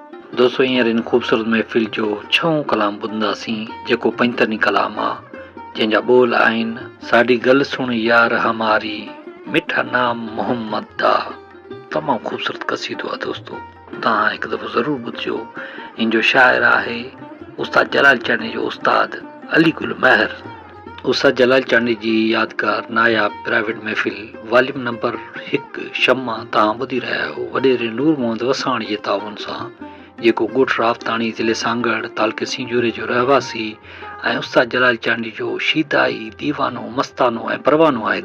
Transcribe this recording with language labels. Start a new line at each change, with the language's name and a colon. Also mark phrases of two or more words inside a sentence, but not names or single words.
Sindhi: दोस्तों हींअर इन ख़ूबसूरत महफ़िल जो छहों कलाम ॿुधंदासीं जेको पंजतनी कलाम आहे, जंहिंजा ॿोल आहिनि साडी गल सुण यार हमारी मिठा नाम मोहम्मद दा। तमामु ख़ूबसूरत क़सीदो आहे दोस्तों, तव्हां हिकु दफ़ो ज़रूरु ॿुधिजो। इन जो शाइर आहे उस्ताद जलाल चांदनी जो उस्ताद अली गुल महर। उस्ताद जलाल चांदनी जी यादगार नायाब प्राइवेट महफ़िल वॉल्यूम नंबर 1 शम्मा तव्हां ॿुधी रहिया आहियो वॾेरे नूर मोहम्मद वसाणी जे ताउन सां, जेको ॻोठ रावताणी ज़िले सांगड़ तालुके सिंजूरे जो रहवासी ऐं उस्ताद जलाल चांदनी जो शीदाई दीवानो मस्तानो ऐं परवानो आहे।